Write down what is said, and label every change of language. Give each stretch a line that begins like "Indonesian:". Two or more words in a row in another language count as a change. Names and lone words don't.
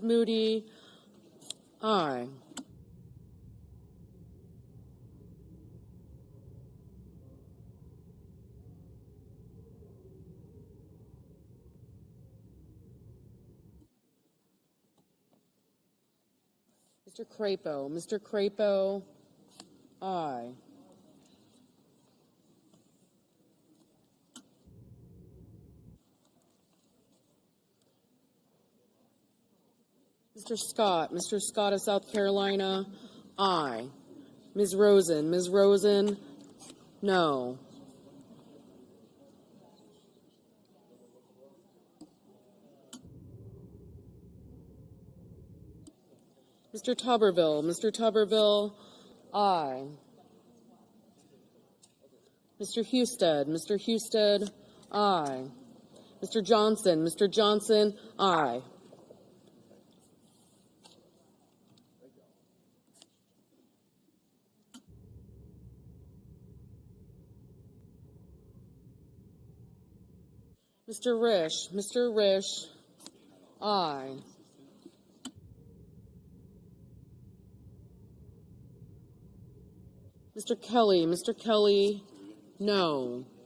English: Moody, aye. Mr. Crapo. Mr. Crapo, aye. Mr. Scott. Mr. Scott of South Carolina, aye. Ms. Rosen. Ms. Rosen, no. Mr. Tuberville. Mr. Tuberville, aye. Mr. Husted. Mr. Husted, aye. Mr. Johnson. Mr. Johnson, aye. Mr. Risch. Mr. Risch, aye. Mr. Kelly. Mr. Kelly, no.